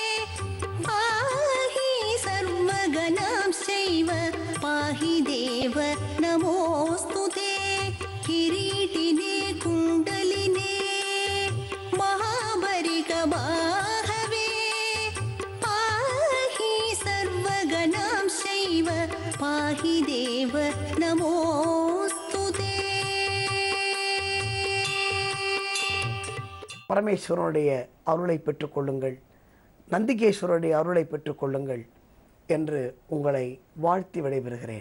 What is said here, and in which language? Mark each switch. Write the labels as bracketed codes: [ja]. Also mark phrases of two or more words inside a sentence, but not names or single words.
[sa] पाहि सर्वगणांश्चैव पाहि देव नमोऽस्तु ते किरीटिने कुण्डलिने महाबरिकबाहवे पाहि सर्वगणांश्चैव पाहि देव नमोऽस्तु ते [ta] பரமேஸ்வரனுடைய அருளை பெற்றுக்கொள்ளுங்கள், நந்திகேஸ்வரனுடைய அருளை பெற்றுக்கொள்ளுங்கள் என்று உங்களை வாழ்த்தி விடைபெறுகிறேன்.